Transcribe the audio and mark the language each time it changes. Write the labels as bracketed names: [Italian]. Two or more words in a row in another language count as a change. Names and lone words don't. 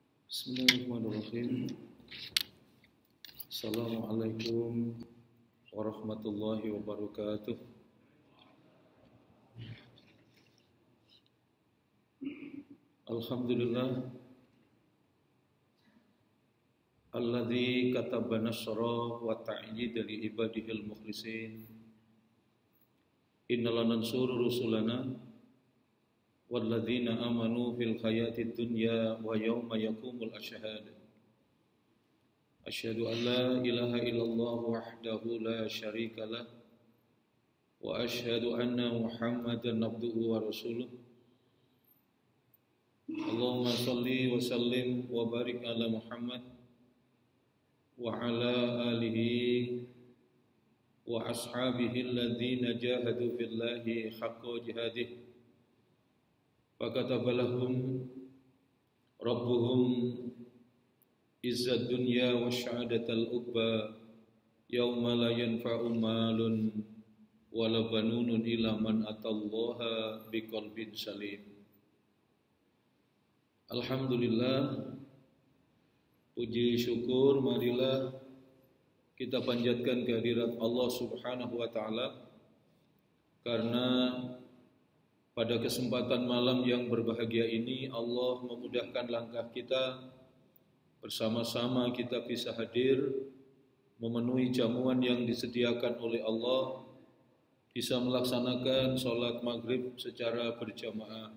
[Arabic] بسم الله الرحمن الرحيم. السلام عليكم ورحمة الله وبركاته. الحمد لله الذي كتب النصر والتأييد لعباده المخلصين. إنا لننصر رسلنا والذين آمنوا في الحياة الدنيا ويوم يقوم الأشهاد. أشهد أن لا إله إلا الله وحده لا شريك له وأشهد أن محمدا عبده ورسوله. اللهم صل وسلم وبارك على محمد وعلى آله وأصحابه الذين جاهدوا في الله حق جهاده. فكتب لهم ربهم عز الدنيا وشهادة العقبى يوم لا ينفع مال ولا بنون إلا من أتى الله بقلب سليم. [Indonesian] Alhamdulillah, puji syukur marilah kita panjatkan kehadirat Allah [Arabic] سبحانه وتعالى, [Indonesian] karena pada kesempatan malam yang berbahagia ini Allah memudahkan langkah kita, bersama-sama kita bisa hadir memenuhi jamuan yang disediakan oleh Allah, bisa melaksanakan sholat maghrib secara berjamaah.